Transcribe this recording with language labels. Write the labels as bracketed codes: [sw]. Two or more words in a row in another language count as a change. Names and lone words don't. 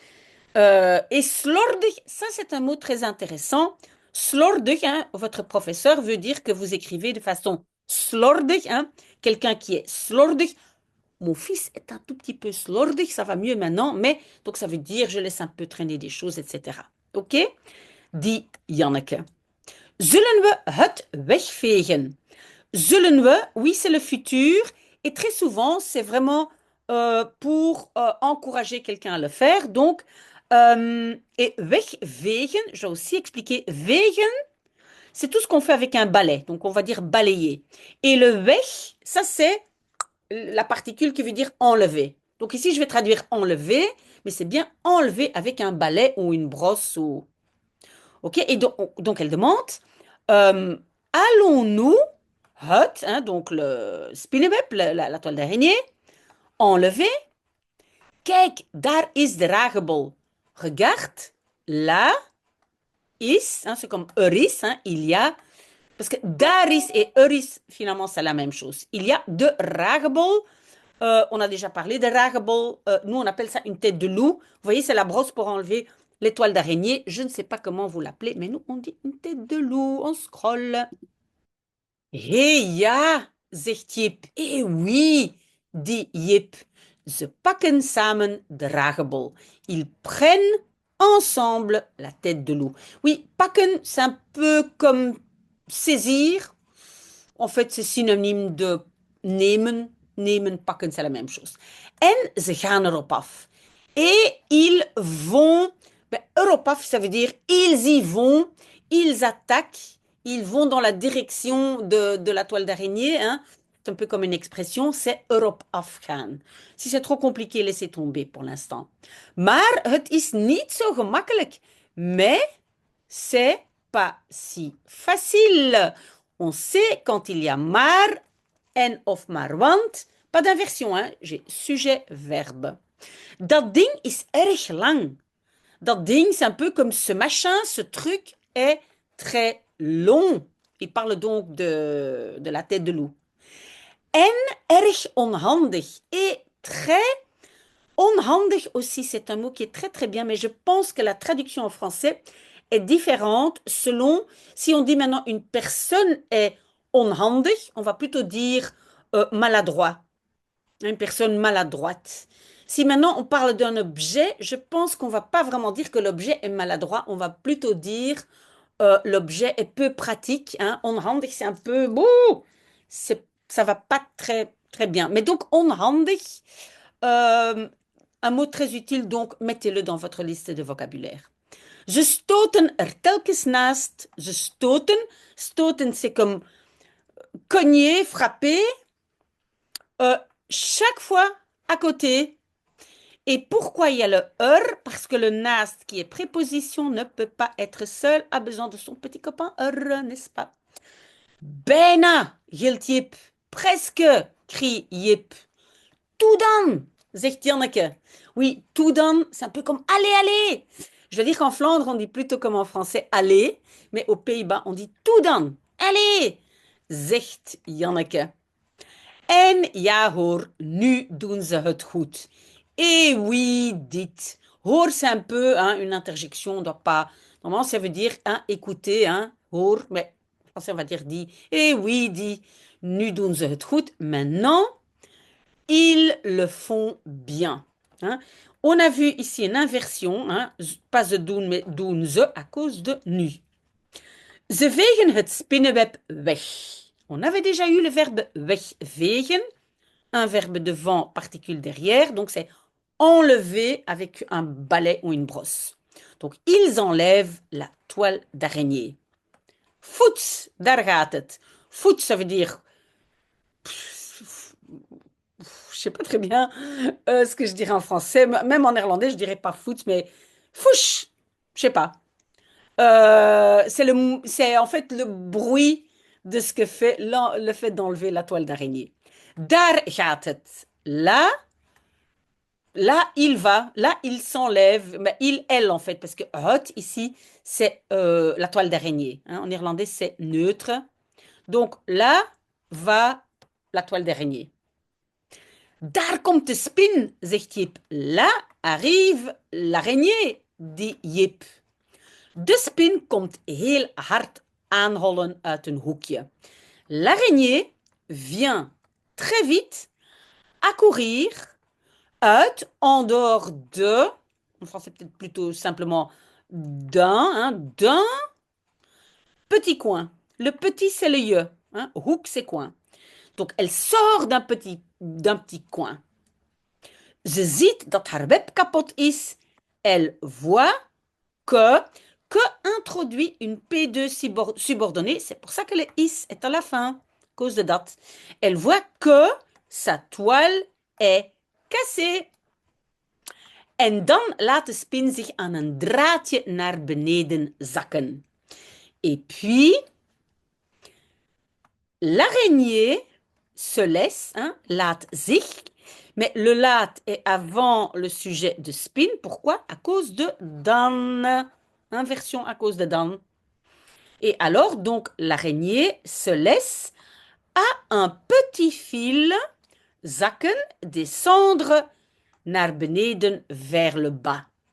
[fr] Et slordig, ça c'est un mot très intéressant. Slordig, hein, votre professeur veut dire que vous écrivez de façon slordig, hein, quelqu'un qui est slordig. Mon fils est un tout petit peu slordig, ça va mieux maintenant, mais donc ça veut dire je laisse un peu traîner des choses, etc. [nl] Ok? Dit Janneke. Zullen we het wegvegen? Zullen we, [fr] oui, c'est le futur, et très souvent, c'est vraiment pour encourager quelqu'un à le faire. Donc, et wegvegen, j'ai aussi expliqué, vegen, c'est tout ce qu'on fait avec un balai, donc on va dire balayer. Et le weg, ça c'est la particule qui veut dire enlever. Donc ici, je vais traduire enlever, mais c'est bien enlever avec un balai ou une brosse. Ou... OK? Et donc elle demande, euh, allons-nous, hut, hein, donc le spinnenweb, la toile d'araignée, enlever? [nl] Kijk, daar is de ragebol. [fr] Regarde, là is, hein, c'est comme is, hein, il y a, parce que daris et is, finalement, c'est la même chose. Il y a de ragebol. On a déjà parlé de ragebol. Nous, on appelle ça une tête de loup. Vous voyez, c'est la brosse pour enlever les toiles d'araignée. Je ne sais pas comment vous l'appelez, mais nous, on dit une tête de loup. On scrolle. [nl] Hé ja, zegt Jip. [fr] Eh oui, dit Jip. [nl] Ze pakken samen de ragebol. [fr] Ils prennent ensemble la tête de loup. Oui, pakken, c'est un peu comme saisir. En fait, c'est synonyme de nemen. [nl] Nemen, pakken, [fr] c'est la même chose. [nl] En ze gaan erop af. [fr] Et ils vont. [nl] Ben, erop af, [fr] ça veut dire ils y vont, ils attaquent, ils vont dans la direction de la toile d'araignée. Hein. C'est un peu comme une expression, c'est [nl] erop afgaan. [fr] Si c'est trop compliqué, laissez tomber pour l'instant. [nl] Maar het is niet zo gemakkelijk. [fr] Mais c'est pas si facile. On sait quand il y a [nl] maar en of maar want. [fr] Pas d'inversion, hein? J'ai sujet-verbe. [nl] Dat ding is erg lang. Dat ding, [fr] c'est un peu comme ce machin, ce truc est très long. Il parle donc de la tête de loup. [nl] En erg onhandig. [fr] Et très onhandig aussi, c'est un mot qui est très très bien, mais je pense que la traduction en français est différente selon si on dit maintenant une personne est onhandig, on va plutôt dire maladroit, une personne maladroite. Si maintenant on parle d'un objet, je pense qu'on va pas vraiment dire que l'objet est maladroit, on va plutôt dire l'objet est peu pratique. Hein. Onhandig, c'est un peu, bouh, ça va pas très Très bien. Mais donc, onhandig, euh, un mot très utile, donc mettez-le dans votre liste de vocabulaire. [nl] Ze stoten er telkens naast. Ze stoten. Stoten, [fr] c'est comme cogner, frapper. euh, Chaque fois à côté. Et pourquoi il y a le Parce que le naast, qui est préposition, ne peut pas être seul, a besoin de son petit copain n'est-ce pas? [nl] Bijna, gilt Jip. [fr] Presque, crie Jip. [nl] Tout dan, zegt Janneke. [fr] Oui, [nl] tout dan, [fr] c'est un peu comme allez, allez. Je veux dire qu'en Flandre, on dit plutôt comme en français allez, mais aux Pays-Bas, on dit [nl] tout dan. Allez, zegt Janneke. En ja hoor, nu doen ze het goed. [fr] Et oui, dites. Hoor, c'est un peu hein, une interjection, on doit pas. Normalement, ça veut dire hein, écouter, hein, hoor, mais en français, on va dire dit. Et oui, [nl] dit. Nu doen ze het goed. [fr] Maintenant, ils le font bien. Hein. On a vu ici une inversion, hein, pas [nl] ze doen, [fr] mais [nl] doen ze [fr] à cause de nu. [nl] Ze vegen het spinnenweb weg. [fr] On avait déjà eu le verbe wegvegen, un verbe devant, particule derrière, donc c'est enlever avec un balai ou une brosse. Donc ils enlèvent la toile d'araignée. [nl] Voets, daar gaat het. Voet, [fr] ça veut dire, je sais pas très bien ce que je dirais en français, même en néerlandais, je dirais pas foot, mais fouche, je sais pas. C'est en fait le bruit de ce que fait le fait d'enlever la toile d'araignée. [nl] Daar gaat het. [fr] Là, il va, là, il s'enlève, mais il, elle, en fait, parce que hot, ici, c'est la toile d'araignée. Hein. En irlandais, c'est neutre. Donc, là va la toile d'araignée. [nl] Daar komt de spin, zegt Jip. [fr] Là arrive l'araignée, dit Jip. [nl] De spin komt heel hard aanhollen uit een hoekje. [fr] L'araignée vient très vite accourir uit, en dehors de, en français peut-être plutôt simplement d'un petit coin. Le petit, c'est le je. Hein? Hoek, c'est coin. Donc, elle sort d'un petit coin. [nl] Ze ziet dat haar web kapot is. [fr] Elle voit que introduit une P2 subordonnée. C'est pour ça que le is est à la fin, à cause de dat. Elle voit que sa toile est cassée. [nl] En dan laat de spin zich aan een draadje naar beneden zakken. [fr] Et puis, l'araignée se laisse, hein, [nl] laat zich, [fr] mais le laat est avant le sujet [nl] de spin. [fr] Pourquoi? À cause de dan. Inversion à cause de dan. Et alors, donc, l'araignée se laisse à un petit fil zakken, descendre [nl] naar beneden [fr] vers le bas.